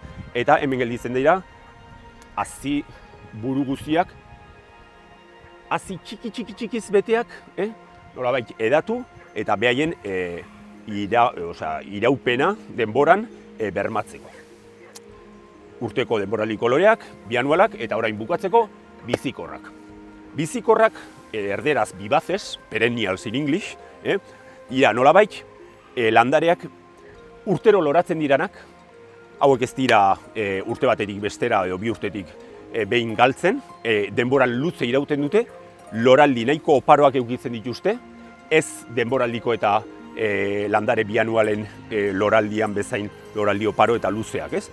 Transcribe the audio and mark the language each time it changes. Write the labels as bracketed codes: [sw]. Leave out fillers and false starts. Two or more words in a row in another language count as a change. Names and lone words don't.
[eu] Eta hemen gelditzen dira, hazi buru guztiak, hazi txikiz beteak, nolabait edatu, eta behaien iraupena denboran bermatzeko. Urteko denboraliko loreak, bianualak, eta orain bukatzeko bizikorrak. Bizikorrak, erderaz bibazes, [en] perennials in English, [eu] nolabait landareak urtero loratzen diranak, hauek ez dira urte batetik bestera edo 2 urtetik behin galtzen, denboran luze irauten dute, loraldi nahiko oparoak eukitzen dituzte, ez denboraldiko eta landare bianualen loraldian bezain loraldi oparo eta luzeak, ez?